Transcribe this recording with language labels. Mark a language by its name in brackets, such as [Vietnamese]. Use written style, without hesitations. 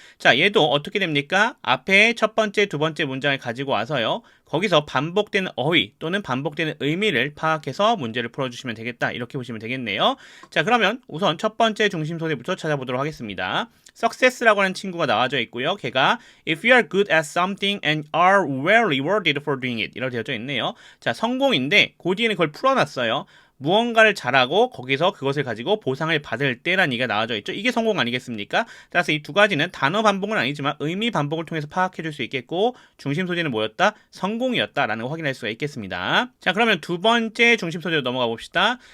[Korean] 자, 얘도 어떻게 됩니까? 앞에 첫 번째, 두 번째 문장을 가지고 와서요. 거기서 반복되는 어휘 또는 반복되는 의미를 파악해서 문제를 풀어주시면 되겠다. 이렇게 보시면 되겠네요. 자, 그러면 우선 첫 번째 중심 소재부터 찾아보도록 하겠습니다. success라고 하는 친구가 나와져 있고요. 걔가 [English] if you are good at something and are well rewarded for doing it [Korean] 이렇게 되어져 있네요. 자, 성공인데 그 뒤에는 그걸 풀어놨어요. 무언가를 잘하고 거기서 그것을 가지고 보상을 받을 때라는 얘기가 나와져 있죠. 이게 성공 아니겠습니까? 따라서 이 두 가지는 단어 반복은 아니지만 의미 반복을 통해서 파악해 줄 수 있겠고 중심 소재는 뭐였다? 성공이었다라는 거 확인할 수가 있겠습니다. 자, 그러면 두 번째 중심 소재로 넘어가 봅시다.